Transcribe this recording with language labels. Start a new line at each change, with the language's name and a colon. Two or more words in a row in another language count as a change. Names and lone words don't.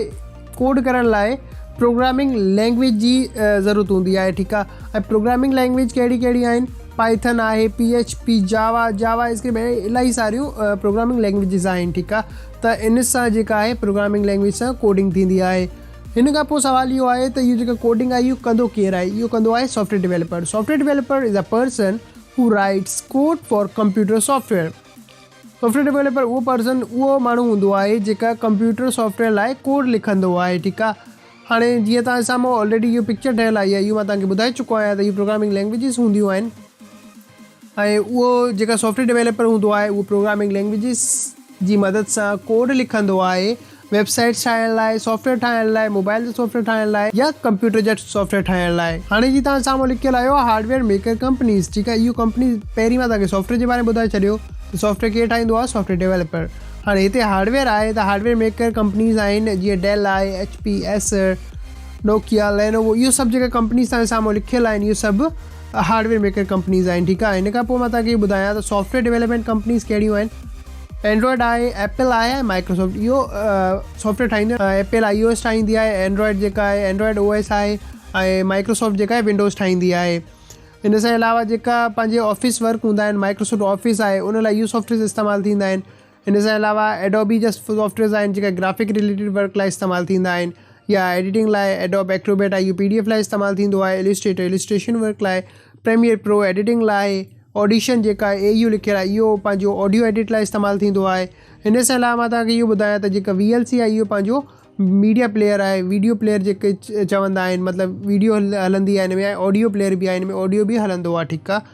Sindhi: कोड करण लाइ
English: programming language
Sindhi: जी ज़रूरत हूंदी आहे, ठीकु आहे। ऐं
English: programming language
Sindhi: कहिड़ी कहिड़ी आहिनि, पाइथन आहे, PHP, जावा स्क्रिप्ट, इलाही सारियूं
English: programming languages
Sindhi: आहिनि, ठीकु आहे। त इन सां जेका आहे
English: programming language
Sindhi: सां कोडिंग थींदी आहे। हिन खां पोइ सवाल इहो आहे त इहो जेका कोडिंग आहे इहो कंदो केरु आहे? इहो कंदो आहे
English: software developer. software developer is a person who writes code for computer software. software developer
Sindhi: उहो पर्सन, उहो माण्हू हूंदो आहे जेका
English: computer software
Sindhi: लाइ कोड लिखंदो आहे, ठीकु आहे। हाणे जीअं तव्हां साम्हूं ऑलरेडी इहो पिक्चर ठहियलु आई आहे, इहो मां तव्हांखे ॿुधाए चुको आहियां त इहो
English: programming languages
Sindhi: हूंदियूं आहिनि। ऐं उहो जेका
English: software developer
Sindhi: हूंदो आहे उहो
English: programming languages
Sindhi: जी मदद सां कोड लिखंदो आहे वेबसाइट्स ठाहिण लाइ, सॉफ्टवेयर ठाहिण लाइ, मोबाइल जो सॉफ्टवेयर ठाहिण लाइ या कंप्यूटर जा सॉफ्टवेयर ठाहिण लाइ। हाणे जी तव्हां साम्हूं लिखियलु आयो
English: hardware maker companies,
Sindhi: ठीकु आहे। इहो कंपनी पहिरीं मां तव्हांखे सॉफ्टवेयर जे बारे में ॿुधाए छॾियो त सॉफ्टवेयर केरु ठाहींदो आहे,
English: software developer.
Sindhi: हाणे हिते हार्डवेयर आहे त
English: hardware maker companies
Sindhi: आहिनि जीअं डेल आहे, HP, एसर, नोकिया, लेनोवो, इहो सभु जेका कंपनीज़ तव्हांजे साम्हूं लिखियलु आहिनि इहो सभु
English: hardware maker companies
Sindhi: आहिनि, ठीकु आहे। हिन खां पोइ मां तव्हांखे ॿुधायां त
English: software development companies
Sindhi: कहिड़ियूं आहिनि। एंड्रॉइड आहे, एप्पल आहे ऐं माइक्रोसॉफ्ट, इहो सॉफ्टवेयर ठाहींदो आहे। एप्पल iOS ठाहींदी आहे, एंड्रॉइड जेका आहे एंड्रॉइड OS आहे, ऐं माइक्रोसॉफ्ट जेका आहे विंडोज़ ठाहींदी आहे। हिन सां अलावा जेका पंहिंजे
English: office work
Sindhi: हूंदा आहिनि, माइक्रोसॉफ्ट ऑफिस आहे, उन लाइ इहो सॉफ्टवेयर इस्तेमालु थींदा आहिनि। हिन सां अलावा एडोबी जा सॉफ्टवेयर आहिनि जेका
English: graphic related work
Sindhi: लाइ इस्तेमालु थींदा आहिनि, या एडिटिंग लाइ एडोब एक्रोबेट आहे, इहो PDF लाइ इस्तेमालु थींदो आहे, इलिस्ट्रेटर
English: illustration work
Sindhi: लाइ, प्रीमियर प्रो एडिटिंग लाइ, ऑडिशन जेका आहे AU लिखियलु आहे इहो पंहिंजो
English: audio edit
Sindhi: लाइ इस्तेमालु थींदो आहे। हिन सां अलावा मां तव्हांखे इहो ॿुधायां त जेका VLC आहे इहो पंहिंजो
English: media player
Sindhi: आहे,
English: video player
Sindhi: जेके चवंदा आहिनि, मतिलबु वीडियो हलंदी आहे हिन में, ऐं
English: audio player
Sindhi: बि आहे, हिन में ऑडियो बि हलंदो आहे, ठीकु आहे।